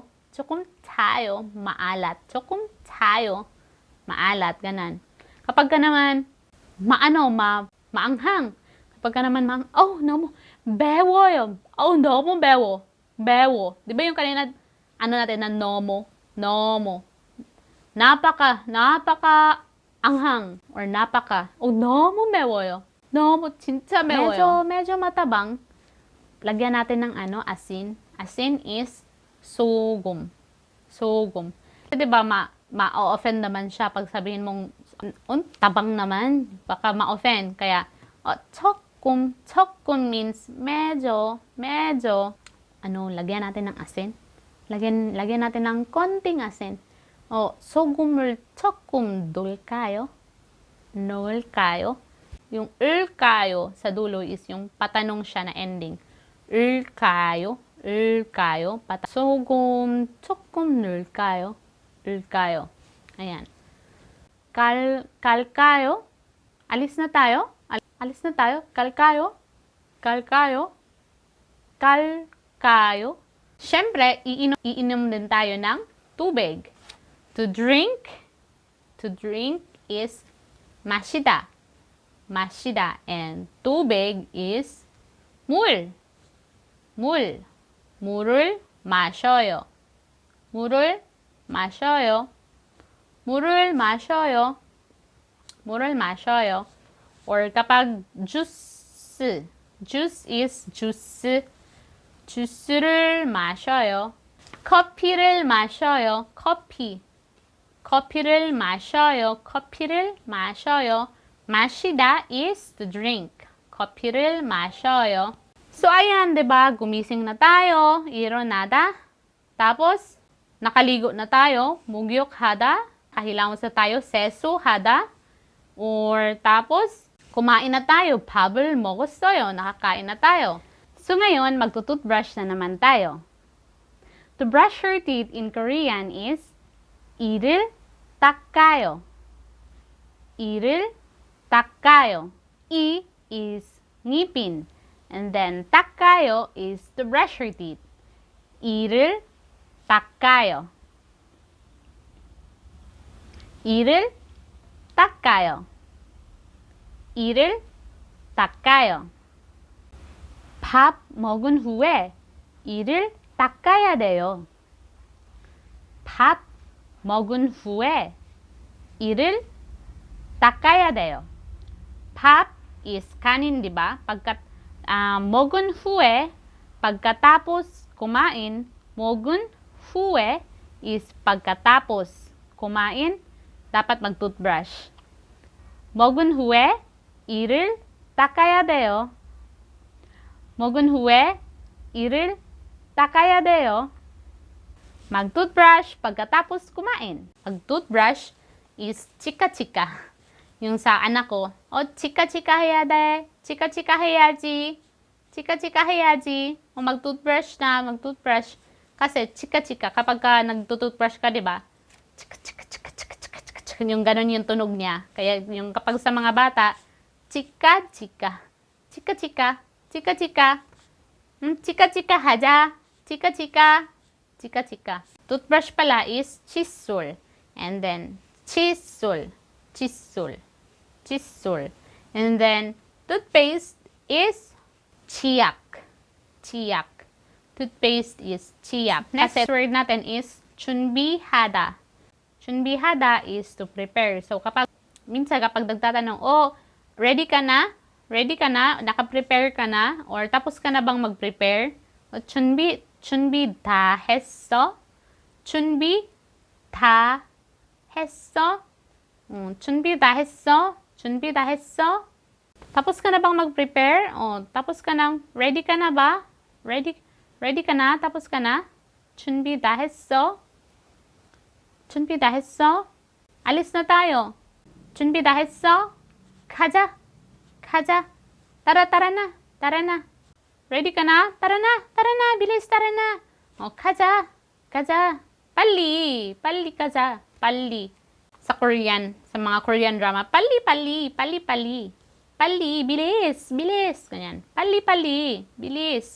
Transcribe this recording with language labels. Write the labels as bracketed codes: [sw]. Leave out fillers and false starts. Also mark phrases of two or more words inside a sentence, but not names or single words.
[ko] 조금 짜요. maalat. 조금 짜요. [tl] maalat. Ganan. Kapag ka naman, maanghang. Kapag ka naman [ko] 너무 매워요. 너무 매워. 매워. [tl] Di ba yung kanina, natin na 너무. napaka anghang or napaka. [ko] 너무 매워요. 너무 진짜 매워요. [tl] medyo matabang. Lagyan natin ng asin. Asin is 소금. 소금. Di ba ma-offend naman siya pag sabihin mong tabang naman. Baka ma-offend. Kaya 조금 means medyo. Lagyan natin ng asin. Lagyan natin ng konting asin. [ko] 소금을 조금 넣을까요? [tl] Yung 을까요 sa dulo is yung patanong siya na ending. [ko] 을까요? 소금 조금 넣을까요? Ayan. 갈까요? [tl] Alis na tayo? 갈까요? Siyempre, iinom din tayo ng tubig. [en] To drink is 마시다. And tubig is 물. [ko] 물을 마셔요. [tl] Or kapag juice is juice. [ko] 주스를 마셔요. 커피를 마셔요. 커피를 마셔요. [en] 마시다 is to drink. [ko] 커피를 마셔요. [tl] So, ayan, diba? Gumising na tayo. 일어나다. Tapos, nakaligo na tayo. 목욕하다. Kahilangan sa tayo. 세수하다. Or, tapos, kumain na tayo. [ko] 밥을 먹었어요. [tl] Nakakain na tayo. So, ngayon, magtutoothbrush na naman tayo. [en] To brush your teeth in Korean is [ko] 이를 닦아요. 이를 닦아요. [en] 이 is ngipin. And then 닦아요 is to brush your teeth. [ko] 이를 닦아요. 이를 닦아요. 이를 닦아요. 밥 먹은 후에 이를 닦아야 돼요. 밥 먹은 후에 이를 닦아야 돼요. [tl] 밥 is kanin, di ba? [ko] 먹은 후에, [tl] pagkatapos kumain, [ko] 먹은 후에 [tl] is pagkatapos kumain, dapat mag-toothbrush. [ko] 먹은 후에 이를 닦아야 돼요. 먹은 후에 이를 닦아야 돼요. [tl] Mag-toothbrush pagkatapos kumain. Mag-toothbrush is chika-chika. Yung sa anak ko, [ko] chika-chika 해야 돼. chika-chika 해야지. chika-chika 해야지. [tl] O mag-toothbrush na, mag-toothbrush. Kasi chika-chika, kapag ka nag-toothbrush ka, di ba? Chika-chika-chika-chika-chika-chika. Yung ganun yung tunog niya. Kaya yung kapag sa mga bata, chika-chika. chika-chika. chika-chika. chika-chika haja. chika-chika. chika-chika. Toothbrush pala is 칫솔. [en] And then, [ko] 칫솔. 칫솔. 칫솔. [en] And then, toothpaste is 치약. [ko] 치약. [en] Toothpaste is 치약. Next word natin is 준비하다. 준비하다 is to prepare. So, [tl] minsan kapag nagtatanong, ready ka na? Ready ka na? Naka-prepare ka na? Or tapos ka na bang mag-prepare? [ko] 준비 다 했어? 준비 다 했어? 준비 다 했어? 준비 다 했어? [tl] Tapos ka na bang mag-prepare? Tapos ka na, ready ka na ba? Ready ka na? Tapos ka na? [ko] 준비 다 했어? 준비 다 했어? [tl] Alis na tayo. [ko] 준비 다 했어? 가자. 가자. [tl] tara na. Tara na. Ready ka na? Tara na. Bilis, tara na. [ko] 가자. 가자. 빨리. 빨리 가자. 빨리. [tl] Sa Korean, sa mga Korean drama, [ko] 빨리. 빨리, [tl] bilis. ganyan. [ko] 빨리, bilis.